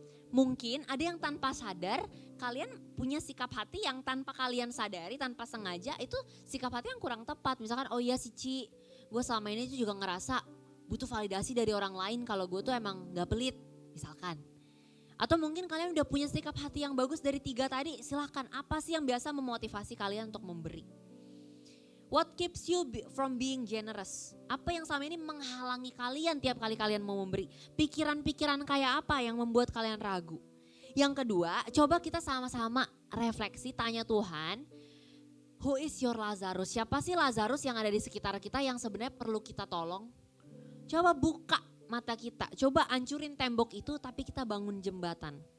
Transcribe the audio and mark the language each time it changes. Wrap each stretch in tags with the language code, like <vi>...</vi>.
<id>Mungkin ada yang tanpa sadar, kalian punya sikap hati yang tanpa kalian sadari, tanpa sengaja, itu sikap hati yang kurang tepat. Misalkan, oh iya sih Ci, gue selama ini tuh juga ngerasa butuh validasi dari orang lain kalau gue tuh emang gak pelit, misalkan. Atau mungkin kalian udah punya sikap hati yang bagus dari 3 tadi, silahkan. Apa sih yang biasa memotivasi kalian untuk memberi?</id> <en>What keeps you from being generous?</en> <id>Apa yang selama ini menghalangi kalian tiap kali kalian mau memberi? Pikiran-pikiran kayak apa yang membuat kalian ragu? Yang kedua, coba kita sama-sama refleksi, tanya Tuhan,</id> <en>who is your Lazarus?</en> <id>Siapa sih Lazarus yang ada di sekitar kita yang sebenarnya perlu kita tolong? Coba buka mata kita, coba hancurin tembok itu tapi kita bangun jembatan.</id>